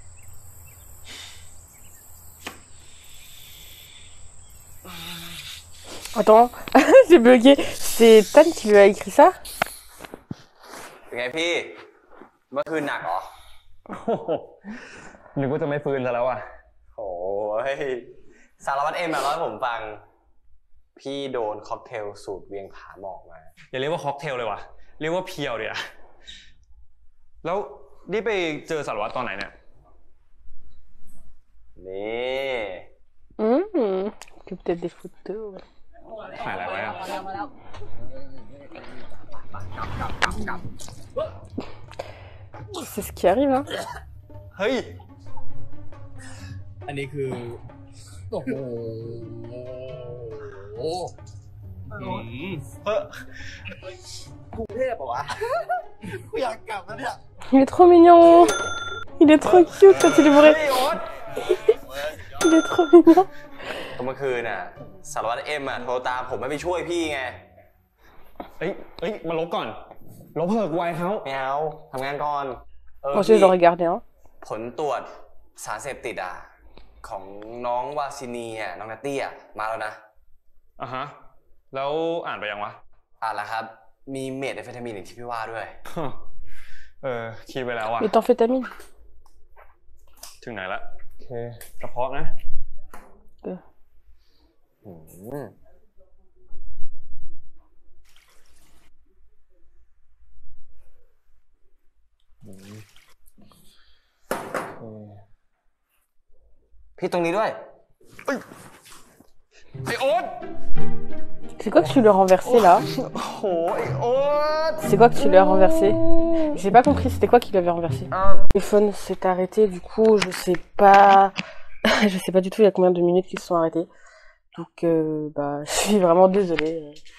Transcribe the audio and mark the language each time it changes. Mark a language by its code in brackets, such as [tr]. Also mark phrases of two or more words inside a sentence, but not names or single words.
[fr] Attends, j'ai bugué. C'est Tan qui lui a écrit ça? [th] เป็นไงพี่เมื่อคืนหนักเหรอ นึกว่าจะไม่ฟื้นซะแล้วอ่ะ โอ้ยสารวัตรเอ็มมาเล่าให้ผมฟังพี่โดนค็อกเทลสูตรเวียงผาหมอกมาอย่าเรียกว่าค็อกเทลเลยว่ะเรียกว่าเพียวเดี๋ยวแล้วนี่ไปเจอสารวัตรตอนไหนเนี่ยนี่ [fr] peut-être des photos. [th] ถ่ายอะไรไว้อะ [fr] C'est ce qui arrive, hein. [th] เฮ้ย อันนี้คือโอ้โหกรุงเทพป่ะวะกูอยากกลับแล้วเนี่ย [fr] Il est trop mignon. Il est trop cute quand il est bourré. Il est trop mignon. [th] เมื่อคืนน่ะสารวัตรเอ็มโทรตามผมให้ไปช่วยพี่ไงเฮ้ยมาลบก่อนลบเพิกไวเขาไม่เอาทำงานก่อน [fr] Moi je dois regarder, hein. [th] ผลตรวจสารเสพติดของน้องวาซินีน้องนัตตี้มาแล้วนะอ่ะฮะแล้วอ่านไปยังวะอ่านแล้วครับมีเมทแอมเฟตามีนอย่างที่พี่ว่าด้วยคิดไปแล้ว [fr] Méthamphétamine. [th] ถึงไหนละโอเคกระเพาะนะพี่ตรงนี้ด้วยไอ้โอ๊ต [fr] C'est quoi que tu lui as renversé là? C'est quoi que tu lui as renversé? J'ai pas compris, c'était quoi qu'il lui avait renversé? Le téléphone s'est arrêté, du coup je sais pas... je sais pas du tout il y a combien de minutes qu'ils se sont arrêtés. Donc bah je suis vraiment désolée.